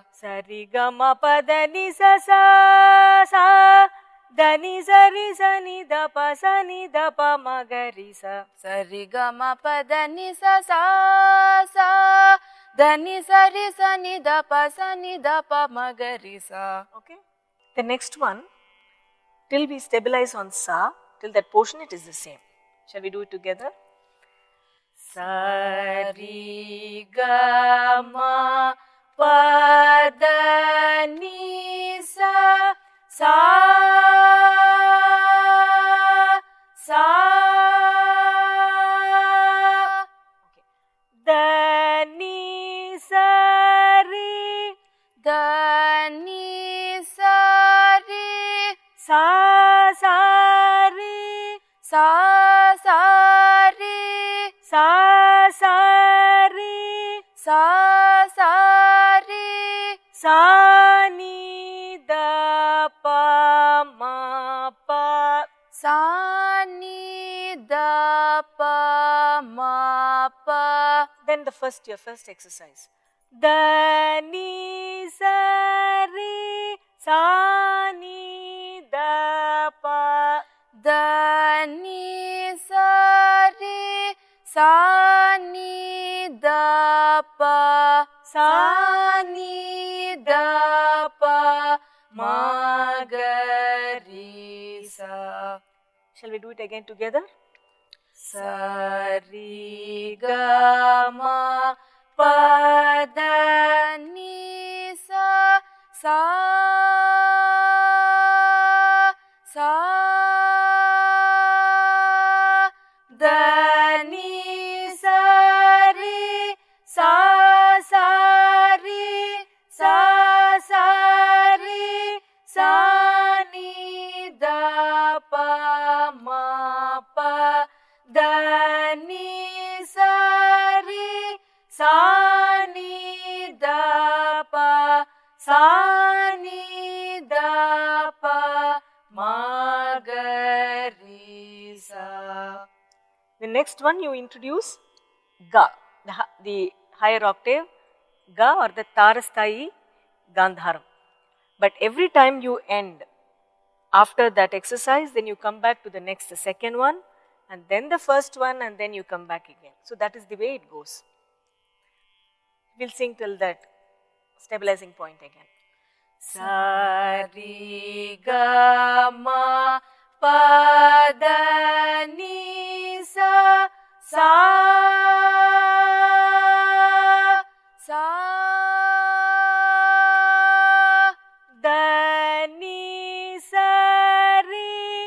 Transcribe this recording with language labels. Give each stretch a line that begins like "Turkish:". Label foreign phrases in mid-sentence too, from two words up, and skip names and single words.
English: sa ri ga ma pa da ni sa, sa sa, da ni sa ri sa ni da pa, sa ni da pa ma ga ri sa, sa ri ga ma pa da ni sa, sa sa, da ni sa ri sa ni da pa, sa ni da pa ma ga ri sa. Okay. The next one, till we stabilize on sa, till that portion it is the same. Shall we do it together? Sa ri ga ma pa da ni sa, sa sa, okay. Da ni sa ri, da ni sa ri, sa sa ri, sa sa ri, sa sa ri, sa sa ri, sa ni da pa ma pa, sa ni da pa ma pa. Then your first exercise. Da ni sa ri, sa ni da pa, da ni sa ri, sa ni da pa, sa ni da pa ma ga ri sa. Shall we do it again together? Sa ri ga ma pa da ni sa, sa sa, da ni sa ri, sa sa ri, sa sa ri, sa ni da pa ma pa, da ni sa ri, sa ni da pa, sa ni da pa ma ga ri sa. The next one you introduce ga, the higher octave ga or the
Sanskrit: tarasthayi gandharam.
English: But every time you end after that exercise, then you come back to the next, the second one, and then the first one, and then you come back again. So that is the way it goes. We'll sing till that stabilizing point again. Sa ri ga ma pa da ni sa sa Da ni sa ri